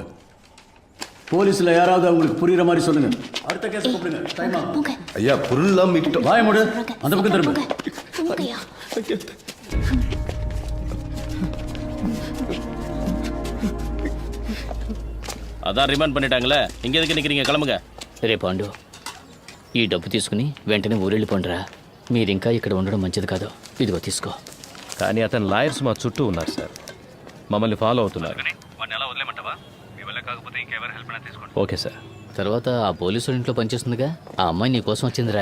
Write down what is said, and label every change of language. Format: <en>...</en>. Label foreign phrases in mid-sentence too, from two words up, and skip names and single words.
<ta>போலீஸ்ல யாராவது அவங்களுக்கு புரியுற மாதிரி சொல்லுங்க. அடுத்த கேஸ் கூப்பிடுங்க. டைம் ஆகும். ஐயா பொருள்லாம் மீட்டோம். வாய மூடு. அந்த பக்கம் திரும்ப. தூங்கயா அதான் ரிமாண்ட் பண்ணிட்டாங்களே இங்க எதுக்கு நிக்கிறீங்க? கிளம்புங்க.</ta> <te>రే పాండు ఈ డబ్బు తీసుకుని వెంటనే ఊరెళ్ళిపోండిరా. మీరు ఇంకా ఇక్కడ ఉండడం మంచిది కాదు. ఇదిగో తీసుకో. కానీ అతని లాయర్స్ మా చుట్టూ ఉన్నారు సార్, మమ్మల్ని ఫాలో అవుతున్నారు.</te> <en>okay sir.</en> <te>తర్వాత ఆ పోలీసు ఇంట్లో పనిచేస్తుందిగా, ఆ అమ్మాయి నీ కోసం వచ్చిందిరా.</te>